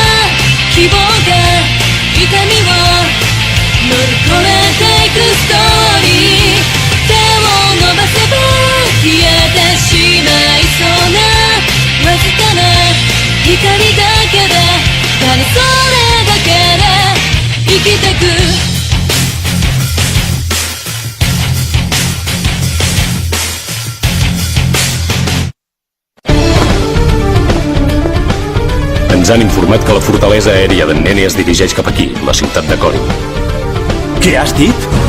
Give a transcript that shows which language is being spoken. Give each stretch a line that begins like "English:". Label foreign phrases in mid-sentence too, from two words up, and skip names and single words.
Japanese: 希望が痛みを乗り越えていくストーリー。手を伸ばせば消えてしまいそうなわずかな光だけで、ただそれだけで生きてく。
Catalan: Ens han informat que la fortalesa aèria d'en Nene es dirigeix cap aquí, la ciutat de Corin. Què has dit?